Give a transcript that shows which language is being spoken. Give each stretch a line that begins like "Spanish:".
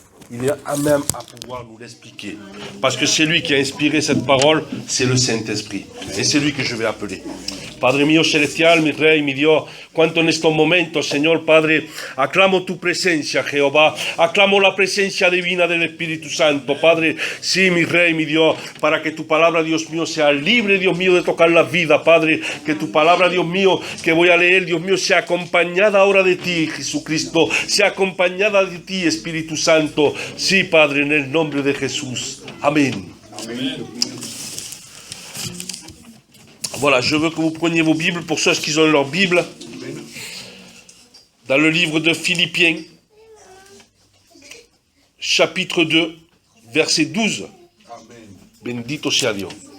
French: il est à même à pouvoir nous l'expliquer. Parce que c'est lui qui a inspiré cette parole, c'est le Saint-Esprit. Et c'est lui que je vais appeler.
Spanish: Padre mio celestial, mi Rey, mi Dios, cuanto en estos momentos, Señor Padre, aclamo tu presencia, Jehová, aclamo la presencia divina del Espíritu Santo, Padre, sí, mi Rey, mi Dios, para que tu palabra, Dios mío, sea libre, Dios mío, de tocar la vida, Padre, que tu palabra, Dios mío, que voy a leer, Dios mío, sea acompañada ahora de ti, Jesucristo, sea acompañada de ti, Espíritu Santo, sí, Padre, en el nombre de Jesús. Amén. Amén.
French: Voilà, je veux que vous preniez vos Bibles, pour ceux qui ont leur Bible, dans le livre de Philippiens, chapitre 2, verset 12.
Spanish: Amen. Bendito sea Dios.